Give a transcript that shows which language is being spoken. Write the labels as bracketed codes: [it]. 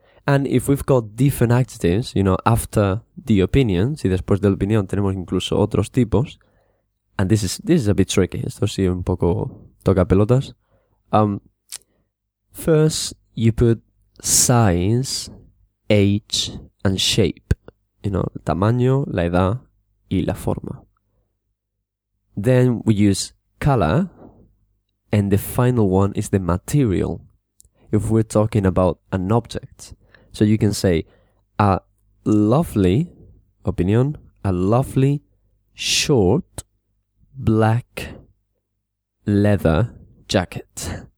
[en] And if we've got different adjectives, you know, after the opinion, [es] si después de la opinión tenemos incluso otros tipos, [en] and this is a bit tricky, [es] esto sí un poco toca pelotas. [en] First, you put size, age, and shape. [es] You know, el tamaño, la edad y la forma. [en] Then we use color, and the final one is the material, if we're talking about an object. So you can say a lovely, opinion, a lovely short black leather jacket.